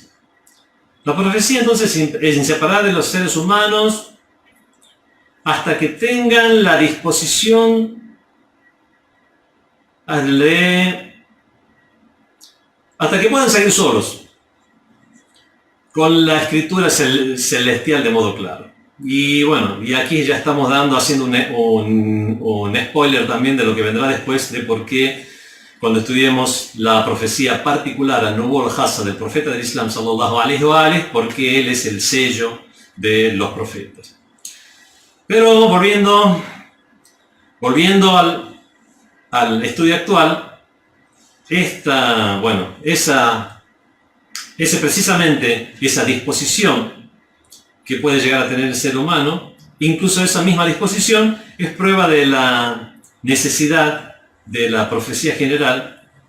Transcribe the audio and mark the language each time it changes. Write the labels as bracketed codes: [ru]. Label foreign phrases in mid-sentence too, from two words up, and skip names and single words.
[es] La profecía entonces es inseparable de los seres humanos hasta que tengan la disposición hasta que puedan salir solos con la escritura celestial de modo claro. Y bueno, y aquí ya estamos haciendo un spoiler también de lo que vendrá después, de por qué cuando estudiemos la profecía particular al [ar] نبوة الخاصة [es] del profeta del Islam, [ar] صلى الله عليه وآله, [es] porque él es el sello de los profetas. Pero volviendo al estudio actual, precisamente esa disposición que puede llegar a tener el ser humano, incluso esa misma disposición es prueba de la necesidad de la profecía general